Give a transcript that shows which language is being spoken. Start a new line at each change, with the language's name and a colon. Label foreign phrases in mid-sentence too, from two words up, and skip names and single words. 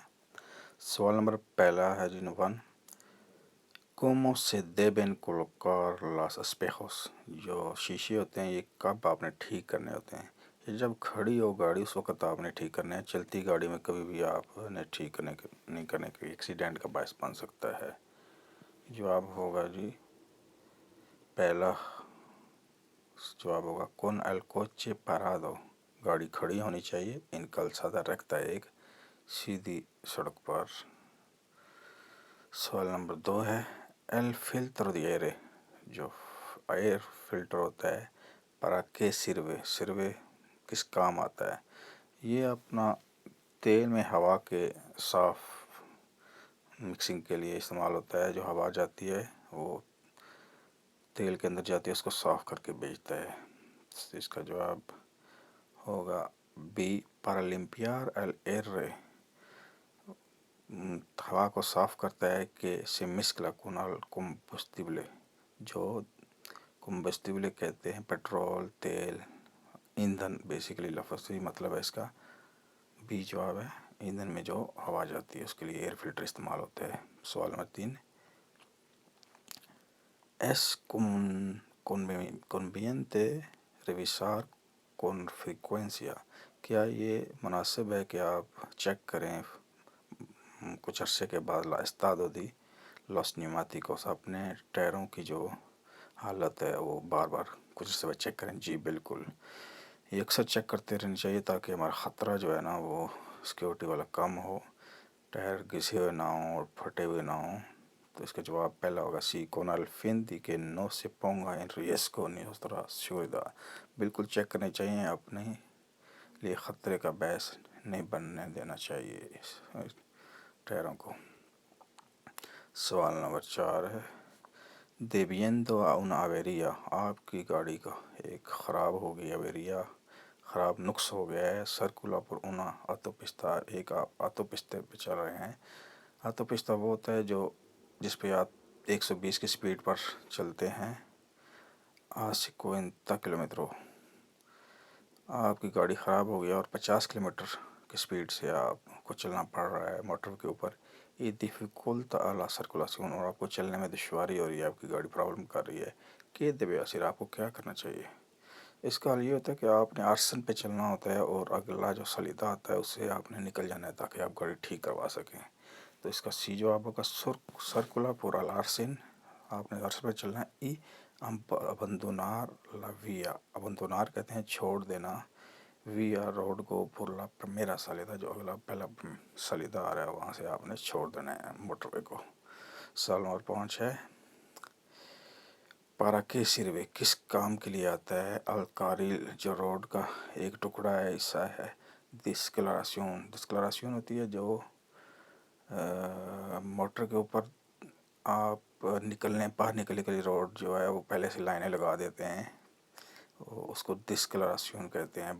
Urdu: سوال نمبر پہلا ہے جی نوان
Spanish: cómo se deben colocar los espejos,
Urdu: جو شیشے ہوتے ہیں یہ کب آپ نے ٹھیک کرنے ہوتے ہیں؟ یہ جب کھڑی ہو گاڑی اس وقت آپ نے ٹھیک کرنے ہیں۔ چلتی گاڑی میں کبھی بھی آپ نے ٹھیک نہیں کرنے کے ایکسیڈنٹ کا باعث بن سکتا ہے۔ جواب ہوگا جی پہلا جواب ہوگا کون
Spanish: el coche parado،
Urdu: گاڑی کھڑی ہونی چاہیے ان
Spanish: calzada recta
Urdu: ایک سیدھی سڑک پر۔ سوال نمبر 2 ہے
Spanish: el filtro de aire،
Urdu: جو ایئر فلٹر ہوتا ہے
Spanish: para qué sirve
Urdu: کس کام آتا ہے؟ یہ اپنا تیل میں ہوا کے صاف مکسنگ کے لیے استعمال ہوتا ہے۔ جو ہوا جاتی ہے وہ تیل کے اندر جاتی ہے، اس کو صاف کر کے بیچتا ہے۔ اس کا جواب ہوگا بی
Spanish: para limpiar el aire،
Urdu: ہوا کو صاف کرتا ہے کہ
Spanish: se mezcla con el combustible،
Urdu: جو combustible کہتے ہیں پیٹرول، تیل، ایندھن، بیسیکلی لفظی مطلب ہے اس کا۔ بی جواب ہے ایندھن میں جو ہوا جاتی ہے اس کے لیے ایئر فلٹر استعمال ہوتا ہے۔ سوال نمبر 3
Spanish: es conveniente revisar con frecuencia،
Urdu: کیا یہ مناسب ہے کہ آپ چیک کریں کچھ عرصے کے بعد لا
Spanish: estado de los neumáticos،
Urdu: اپنے ٹائروں کی جو حالت ہے وہ بار بار کچھ عرصے بعد چیک کریں؟ جی بالکل، یہ اکثر چیک کرتے رہنا چاہیے تاکہ ہمارا خطرہ جو ہے نا وہ سیکیورٹی والا کم ہو، ٹائر گھسے ہوئے نہ ہوں اور پھٹے ہوئے نہ ہوں۔ تو اس کا جواب پہلا ہوگا سی
Spanish: con el fin de que no se ponga en riesgo nuestra seguridad،
Urdu: بالکل چیک کرنے چاہیے، اپنے لیے خطرے کا باعث نہیں بننے دینا چاہیے اس ٹائروں کو۔ سوال نمبر 4 ہے
Spanish: debiendo a una avería،
Urdu: آپ کی گاڑی کا ایک خراب ہو گئی avería، خراب نقص ہو گیا ہے، سرکولا پر
Spanish: una autopista،
Urdu: ایک آپ آتو پستے پہ چل رہے ہیں۔ آتو پستہ وہ ہوتا ہے جو جس پہ آپ 120 کی سپیڈ پر چلتے ہیں، 50 کلومیٹر، آپ کی گاڑی خراب ہو گیا اور 50 کلومیٹر کی سپیڈ سے آپ کو چلنا پڑ رہا ہے موٹر کے اوپر، یہ
Spanish: dificulta a la circulación،
Urdu: اور آپ کو چلنے میں دشواری ہو رہی ہے، آپ کی گاڑی پرابلم کر رہی ہے، کہ
Spanish: debe hacer،
Urdu: آپ کو کیا کرنا چاہیے؟ اس کا حل یہ ہوتا ہے کہ آپ نے آرسن پہ چلنا ہوتا ہے اور اگلا جو سلیدہ آتا ہے اس سے آپ نے نکل جانا ہے تاکہ آپ گاڑی ٹھیک کروا سکیں۔ تو اس کا سی جواب ہوگا
Spanish: circula por el arcén,
Urdu: آپ نے عرصے پہ چلنا ہے۔ ای
Spanish: abandonar la vía،
Urdu: abandonar کہتے ہیں چھوڑ دینا، ویا روڈ کو
Spanish: por la primera salida,
Urdu: جو اگلا پہلا سالیدا آ رہا ہے وہاں سے آپ نے چھوڑ دینا ہے موٹر وے کو۔ سوال نمبر 5 ہے
Spanish: para qué sirve،
Urdu: کس کام کے لیے آتا ہے الکاریل، جو روڈ کا ایک ٹکڑا ہے حصہ ہے۔ ڈسکلریشن ہوتی ہے جو موٹر کے اوپر آپ باہر نکلنے کے لیے روڈ جو ہے وہ پہلے سے لائنیں لگا دیتے ہیں، اس کو ڈسکلریشن کہتے ہیں۔